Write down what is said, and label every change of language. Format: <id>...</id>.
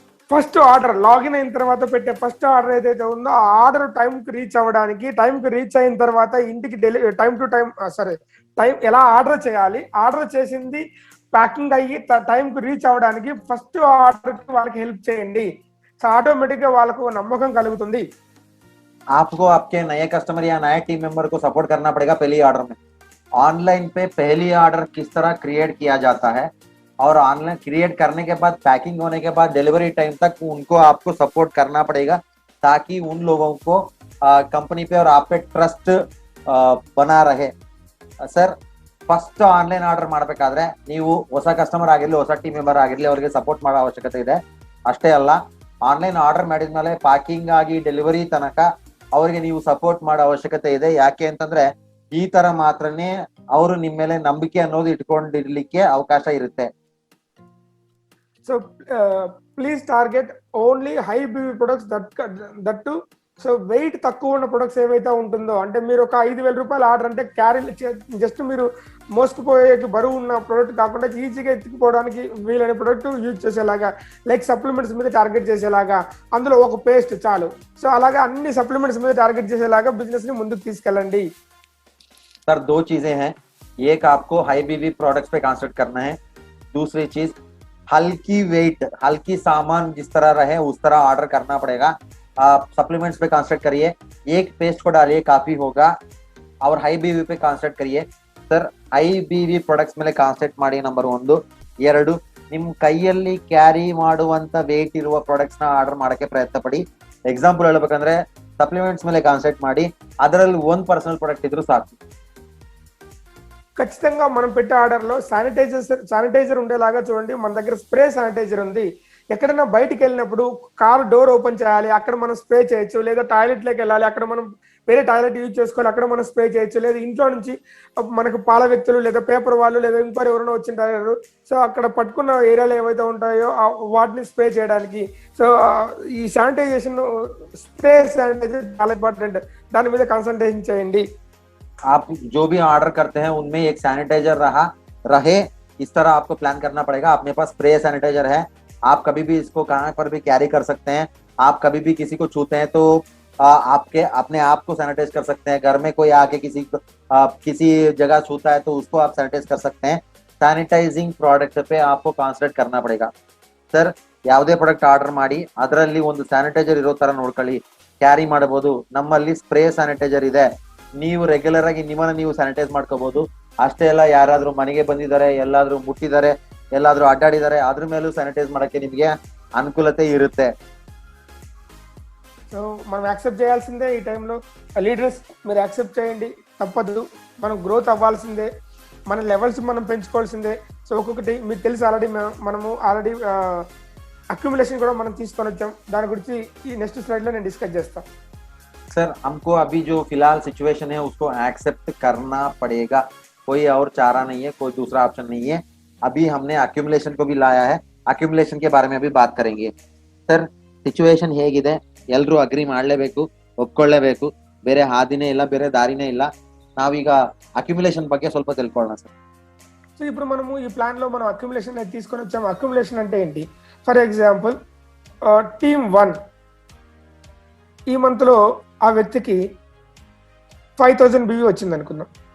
<te>First order login అయిన తర్వాత పెట్టే ఫస్ట్ ఆర్డర్ ఏదైతే ఉందో ఆ ఆర్డర్ టైంకి రీచ్ అవ్వడానికి, టైంకి రీచ్ అయిన తర్వాత ఇంటికి టైం టు టైం టైం ఎలా ఆర్డర్ చేయాలి, ఆర్డర్ చేసింది ప్యాకింగ్ అయ్యి టైంకి రీచ్ అవ్వడానికి ఫస్ట్ ఆర్డర్ వాళ్ళకి హెల్ప్ చేయండి। సో ఆటోమేటిక్ గా వాళ్ళకు నమ్మకం కలుగుతుంది।</te> <hi>आपको आपके नए कस्टमर या नए टीम मेंबर को सपोर्ट करना पड़ेगा पहली ऑर्डर में। ऑनलाइन पे पहली ऑर्डर किस तरह क्रिएट किया जाता है और ऑनलाइन क्रिएट करने के बाद पैकिंग होने के बाद डिलीवरी टाइम तक उनको आपको सपोर्ट करना पड़ेगा, ताकि उन लोगों को कंपनी पे और आप पे ट्रस्ट बना रहे.</hi> <kn>ಸರ್, ಫಸ್ಟ್ ಆನ್ಲೈನ್ ಆರ್ಡರ್ ಮಾಡಬೇಕಾದ್ರೆ ನೀವು ಹೊಸ ಕಸ್ಟಮರ್ ಆಗಿರ್ಲಿ, ಹೊಸ ಟೀಮ್ ಮೆಂಬರ್ ಆಗಿರ್ಲಿ, ಅವರಿಗೆ ಸಪೋರ್ಟ್ ಮಾಡೋ ಅವಶ್ಯಕತೆ ಇದೆ. ಅಷ್ಟೇ ಅಲ್ಲ, ಆನ್ಲೈನ್ ಆರ್ಡರ್ ಮಾಡಿದ್ಮೇಲೆ ಪ್ಯಾಕಿಂಗ್ ಆಗಿ ಡೆಲಿವರಿ ತನಕ ಅವರಿಗೆ ನೀವು ಸಪೋರ್ಟ್ ಮಾಡೋ ಅವಶ್ಯಕತೆ ಇದೆ. ಯಾಕೆ ಅಂತಂದ್ರೆ ಈ ತರ ಮಾತ್ರನೇ ಅವರು ನಿಮ್ಮ ಮೇಲೆ ನಂಬಿಕೆ ಅನ್ನೋದು ಇಟ್ಕೊಂಡಿರ್ಲಿಕ್ಕೆ ಅವಕಾಶ ಇರುತ್ತೆ.</kn> <en>So please target only high BV products that too.</en> <te>So wait తక్కువ ఉన్న ప్రొడక్ట్స్ ఏవైతే ఉంటుందో, అంటే మీరు ఒక 5,000 రూపాయల ఆర్డర్ అంటే క్యారీ జస్ట్ మీరు మోసుకుపోయే బరువు ఉన్న ప్రోడక్ట్ కాకుండా ఈజీగా ఎత్తుకుపోవడానికి వీలైన ప్రోడక్ట్ యూజ్ చేసేలాగా, లైక్ సప్లిమెంట్స్ మీద టార్గెట్ చేసేలాగా, అందులో ఒక పేస్ట్ చాలు. సో అలాగా అన్ని సప్లిమెంట్స్ మీద టార్గెట్ చేసేలాగా బిజినెస్ ని ముందుకు తీసుకెళ్ళండి.</te> <hi>सर, 2 चीजें हैं. एक, आपको हाई बीवी प्रोडक्ट्स पे कॉन्सेंट्रेट करना है. दूसरी चीज, हल्की वेट, हल्की सामान जिस तरह रहे उस तरह ऑर्डर करना पड़ेगा. आप सप्लीमेंट्स पे कॉन्सेंट्रेट करिए, एक पेस्ट को डालिए काफी होगा, और हाई बीवी पे कॉन्सेंट्रेट करिए.</hi> <kn>ಸರ್, ಹೈ ಬಿವಿ ಪ್ರಾಡಕ್ಟ್ಸ್ ಮೇಲೆ ಕಾನ್ಸಂಟ್ರೇಟ್ ಮಾಡಿ. ನಂಬರ್ 1. 2, ನಿಮ್ ಕೈಯಲ್ಲಿ ಕ್ಯಾರಿ ಮಾಡುವಂತ ವೇಟ್ ಇರುವ ಪ್ರಾಡಕ್ಟ್ಸ್ ನ ಆರ್ಡರ್ ಮಾಡಕ್ಕೆ ಪ್ರಯತ್ನ ಪಡಿ. ಎಕ್ಸಾಂಪಲ್ ಹೇಳ್ಬೇಕಂದ್ರೆ ಸಪ್ಲಿಮೆಂಟ್ಸ್ ಮೇಲೆ ಕಾನ್ಸಂಟ್ರೇಟ್ ಮಾಡಿ, ಅದರಲ್ಲಿ 1 ಪರ್ಸನಲ್ ಪ್ರಾಡಕ್ಟ್ ಇದ್ರೂ ಸಾಕು.</kn> <te>ఖచ్చితంగా మనం పెట్టే ఆర్డర్ లో శానిటైజర్ ఉండేలాగా చూడండి. మన దగ్గర స్ప్రే శానిటైజర్ ఉంది. ఎక్కడైనా బయటికి వెళ్ళినప్పుడు కార్ డోర్ ఓపెన్ చేయాలి, అక్కడ మనం స్ప్రే చేయొచ్చు. లేదా టాయిలెట్ లోకి వెళ్ళాలి, అక్కడ మనం వేరే టాయిలెట్ యూజ్ చేసుకోవాలి, అక్కడ మనం స్ప్రే చేయొచ్చు. లేదా ఇంట్లో నుంచి మనకు పాల వ్యక్తులు లేదా పేపర్ వాళ్ళు లేదా ఇంకోరు ఎవరైనా వచ్చింటారు, సో అక్కడ పట్టుకున్న ఏరియాలు ఏవైతే ఉంటాయో వాటిని స్ప్రే చేయడానికి. సో ఈ శానిటైజేషన్, స్ప్రే శానిటైజర్ చాలా ఇంపార్టెంట్. దాని మీద కాన్సన్ట్రేషన్ చేయండి.</te> <hi>आप जो भी ऑर्डर करते हैं उनमें एक सैनिटाइजर रहे, इस तरह आपको प्लान करना पड़ेगा. अपने पास स्प्रे सैनिटाइजर है, आप कभी भी इसको कहाँ पर भी कैरी कर सकते हैं. आप कभी भी किसी को छूते हैं तो आपके अपने आप को सैनिटाइज कर सकते हैं. घर में कोई आके किसी जगह छूता है तो उसको आप सैनिटाइज कर सकते हैं. ಸ್ಯಾನಿಟೈಸಿಂಗ್ ಪ್ರಾಡಕ್ಟ್ पे आपको ಕಾನ್ಸಂಟ್ರೇಟ್ करना पड़ेगा.</hi> <kn>ಸರ್, ಯಾವುದೇ ಪ್ರಾಡಕ್ಟ್ ಆರ್ಡರ್ ಮಾಡಿ ಅದರಲ್ಲಿ ಒಂದು ಸ್ಯಾನಿಟೈಸರ್ ಇರೋ ತರ ನೋಡ್ಕೊಳ್ಳಿ, ಕ್ಯಾರಿ ಮಾಡಬಹುದು. ನಮ್ಮಲ್ಲಿ ಸ್ಪ್ರೇ ಸ್ಯಾನಿಟೈಸರ್ ಇದೆ, ನೀವು ರೆಗ್ಯುಲರ್ ಆಗಿ ನಿಮ್ಮನ್ನ ನೀವು ಸ್ಯಾನಿಟೈಸ್ ಮಾಡ್ಕೋಬಹುದು. ಅಷ್ಟೇ ಅಲ್ಲ, ಯಾರಾದ್ರೂ ಮನೆಗೆ ಬಂದಿದ್ದಾರೆ, ಎಲ್ಲಾದ್ರೂ ಮುಟ್ಟಿದ್ದಾರೆ, ಎಲ್ಲಾದ್ರೂ ಅಡ್ಡಾಡಿದ್ದಾರೆ, ಅದ್ರ ಮೇಲೂ ಸ್ಯಾನಿಟೈಸ್ ಮಾಡಕ್ಕೆ ನಿಮಗೆ ಅನುಕೂಲತೆ ಇರುತ್ತೆ.</kn> <te>సో మనం యాక్సెప్ట్ చేయాల్సిందే. ఈ టైంలో లీడర్స్ మీరు యాక్సెప్ట్ చేయండి, తప్పదు. మనం గ్రోత్ అవ్వాల్సిందే, మన లెవెల్స్ మనం పెంచుకోవాల్సిందే. సో ఒక్కొక్కటి మీకు తెలుసు ఆల్రెడీ, మనము ఆల్రెడీ అక్యుములేషన్ కూడా మనం తీసుకొని వచ్చాం. దాని గురించి ఈ నెక్స్ట్ స్లైడ్ లో నేను డిస్కస్ చేస్తాను.</te> <hi>सर, हमको अभी जो फिलहाल सिचुएशन है उसको एक्सेप्ट करना पड़ेगा. कोई और चारा नहीं है, कोई दूसरा ऑप्शन नहीं है. अभी हमने अक्यूमुलेशन को भी लाया है, अक्यूमुलेशन के बारे में अभी बात करेंगे.</hi> <kn>ಸರ್, ಸಿಚುವೇಶನ್ ಹೇಗಿದೆ, ಎಲ್ಲರೂ ಅಗ್ರಿ ಮಾಡಲೇಬೇಕು, ಒಪ್ಕೊಳ್ಳೇಬೇಕು. ಬೇರೆ ಹಾದಿನೇ ಇಲ್ಲ, ಬೇರೆ ದಾರಿನೇ ಇಲ್ಲ. ನಾವೀಗ ಅಕ್ಯುಮುಲೇಷನ್ ಬಗ್ಗೆ ಸ್ವಲ್ಪ ತಿಳ್ಕೊಳ್ಳೋಣ ಸರ್.</kn> <te>సో ఇప్పుడు మనము ఈ ప్లాన్ లో మనం అక్యుములేషన్ అయితే తీసుకొని వచ్చాము. అక్యుములేషన్ అంటే ఏంటి?</te> <en>for example,</en> <te>టీమ్ 1 ఈ మంత్ లో ఆ వ్యక్తికి 5,000 బివి వచ్చింది అనుకుందాం.</te>